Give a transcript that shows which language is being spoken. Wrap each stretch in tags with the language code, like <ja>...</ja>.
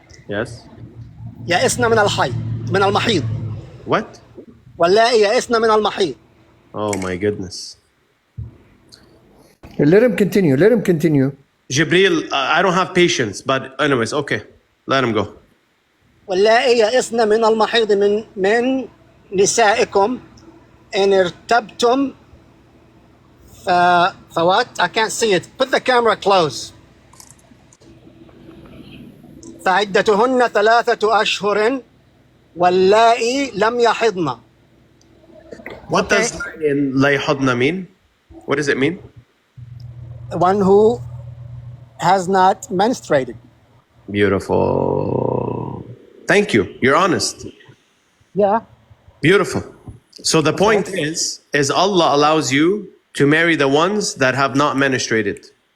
<en>Yes.</en> <ar>يئسن من الحيض من المحيض.</ar> <en>What?</en> <ar>واللائي يئسن من المحيض.</ar> <en>Oh my goodness. Let him continue. Let him continue. Jibril, I don't have patience, but anyways, okay. Let him go.</en> <ar>واللائي يئسن من المحيض من نسائكم إن ارتبتم فوات.</ar> <en>I can't see it. Put the camera close.</en> <ar>فعدتهن 3 أشهر واللائي لم يحضن.</ar> <en>What does la yahudna mean? What does it mean? The one who has not menstruated. Beautiful. Thank you. You're honest. Yeah. Beautiful. So the point is Allah allows you to marry the ones that have not menstruated.</en>